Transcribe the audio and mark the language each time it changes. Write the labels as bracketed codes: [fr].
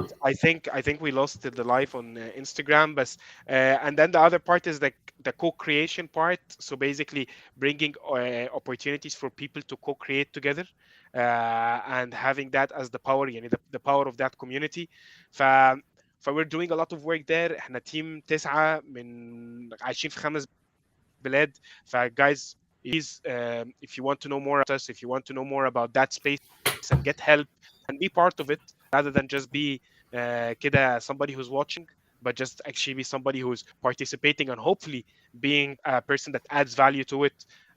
[en] And I think we lost the live on Instagram, but and then the other part is the co-creation part. So basically bringing opportunities for people to co-create together, and having that as the power, يعني the power of that community. We're doing a lot of work there. [ar] احنا تيم 9 من عايشين في 5 بلاد. [en] guys, please, if you want to know more about us, if you want to know more about that space and get help and be part of it, rather than just be كده somebody who's watching, but just actually be somebody who's participating and hopefully being a person that adds value to it.